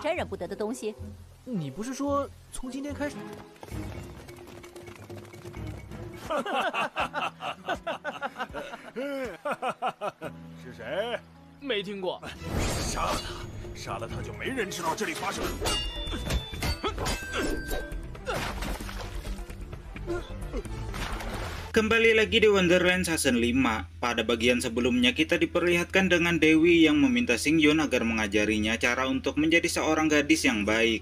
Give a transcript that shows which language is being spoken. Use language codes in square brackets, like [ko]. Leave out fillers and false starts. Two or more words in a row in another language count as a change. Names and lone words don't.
[zh] 沾染不得的东西。你不是说从今天开始？是谁？没听过。杀了他！杀了他就没人知道这里发生了。 [id] Kembali lagi di Wonderland Season 5. Pada bagian sebelumnya kita diperlihatkan dengan Dewi yang meminta Singyun agar mengajarinya cara untuk menjadi seorang gadis yang baik.